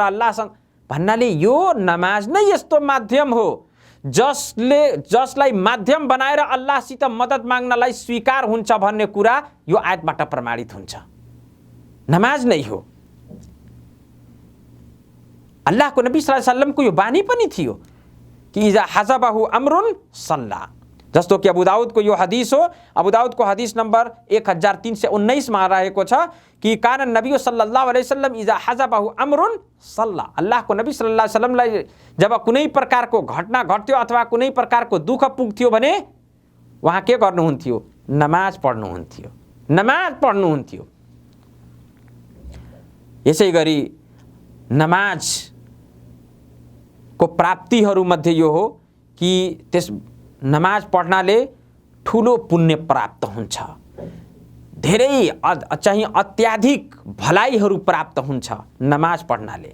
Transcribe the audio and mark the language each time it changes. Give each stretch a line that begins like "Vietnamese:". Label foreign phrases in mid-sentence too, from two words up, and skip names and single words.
Nepali: अल्लाहसँग भन्नाले यो नमाज नै यस्तो माध्यम हो जसलाई माध्यम बनाएर अल्लाहसित मद्दत माग्नलाई स्वीकार हुन्छ भन्ने कुरा यो आयतबाट प्रमाणित हुन्छ। नमाज नै हो। अल्लाहको नबी
Arabic: صلى الله عليه وسلم
Nepali: यो बानी पनि थियो कि
Arabic: إذا حزبه أمر صلى.
Nepali: जस्तो कि अबू दाऊदको यो हदीस हो। अबू दाऊदको हदीस नम्बर 1319 मा रहेको छ कि
Arabic: كان النبي صلى الله عليه وسلم إذا حزبه أمر صلى.
Nepali: अल्लाहको नबी
Arabic: صلى الله عليه وسلم
Nepali: जब कुनै प्रकारको घटना घट्थ्यो अथवा कुनै प्रकारको दुःख पुग्थ्यो भने उहाँ के गर्नुहुन्थ्यो? नमाज पढ्नुहुन्थ्यो। नमाज पढ्नुहुन्थ्यो। यसै गरी नमाजको प्राप्तिहरूमध्ये यो हो कि त्यस नमाज पढ्नाले ठुलो पुण्य प्राप्त हुन्छ, धेरै चाहिँ अत्याधिक भलाइहरू प्राप्त हुन्छ नमाज पढ्नाले।